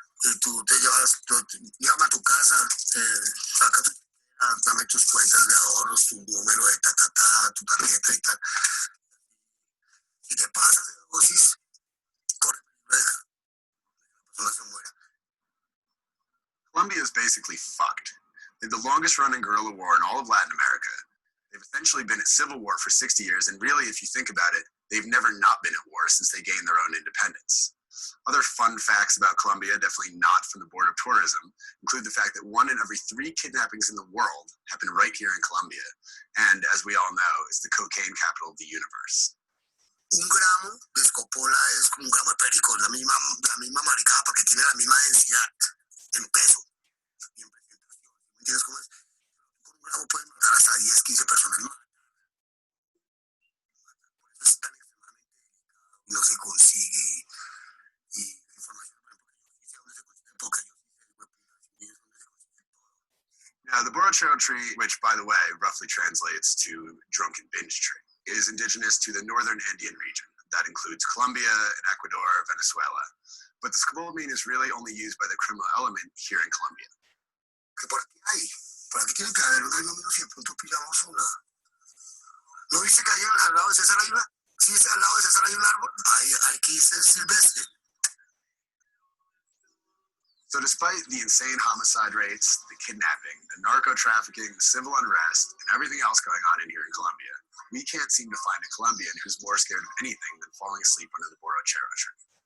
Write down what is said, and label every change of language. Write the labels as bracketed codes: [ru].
[es] y tú te llevas, llévame a tu casa, saca tu dame tus cuentas de ahorros, tu número de tu tarjeta y tal. Si te pasas de dosis, corre peligro de que la persona se muera. [en] Colombia is basically fucked. They're the longest running guerrilla war in all of Latin America. They've essentially been at civil war for 60 years, and really, if you think about it, they've never not been at war since they gained their own independence. Other fun facts about Colombia, definitely not from the Board of Tourism, include the fact that 1 in every 3 kidnappings in the world happen right here in Colombia. And as we all know, it's the cocaine capital of the universe. [es] Un gramo de Scopola es como un gramo de perico, la misma maricada, porque tiene la misma densidad en peso y en presentación. ¿Me entiendes cómo es? Con un gramo puedes matar hasta 10, 15 personas más. Por eso es tan extremadamente delicado y no se consigue. Y la información, por ejemplo, que yo sí sé dónde se consigue, porque yo sí sé, güey, puta, dónde se consigue todo. [en] Now, the borrachero tree, which, by the way, roughly translates to drunken binge tree, is indigenous to the northern Andean region. That includes Colombia and Ecuador, Venezuela. But the scopolamine is really only used by the criminal element here in Colombia. [es] Que por aquí tiene que haber una número si de pronto pillamos una. ¿No viste que ahí al lado de César hay una? Sí, al lado de César hay un árbol. Ahí que dice silvestre. [en] So despite the insane homicide rates, the kidnapping, the narco-trafficking, the civil unrest, and everything else going on in here in Colombia, we can't seem to find a Colombian who's more scared of anything than falling asleep under the borrachero tree.